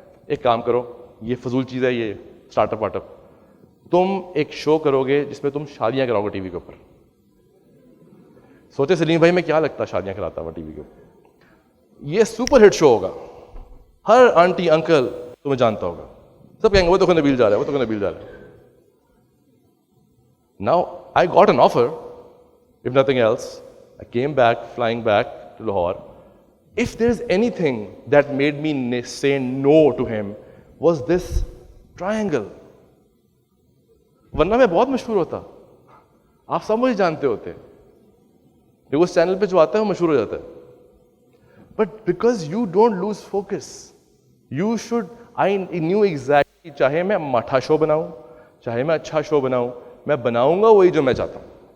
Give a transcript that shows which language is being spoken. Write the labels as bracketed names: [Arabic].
[Urdu] ایک کام کرو, یہ فضول چیز ہے یہ اسٹارٹ اپ واٹ اپ, تم ایک شو کرو گے جس میں تم شادیاں کراؤ گے ٹی وی کے اوپر. سوچے سلیم بھائی میں کیا لگتا شادیاں کراتا ہوا ٹی وی کے اوپر. یہ سپر ہٹ شو ہوگا, ہر آنٹی انکل تمہیں جانتا ہوگا, سب کہیں گے وہ تو نبیل جا رہا ہے, وہ تو نبیل جا رہا ہے. [English] Now I got an offer, if nothing else. I came back, flying back to Lahore. If there's anything that made me say no to him, was this triangle. [Urdu] ورنہ میں بہت مشہور ہوتا, آپ سب مجھے جانتے ہوتے, لیکن اس چینل پہ جو آتا ہے وہ مشہور ہو جاتا ہے. [English] But because you don't lose focus, you should, I knew exactly, [Urdu] چاہے میں ماٹھا شو بناؤں, چاہے میں اچھا شو بناؤں, میں بناؤں گا وہی جو میں چاہتا ہوں.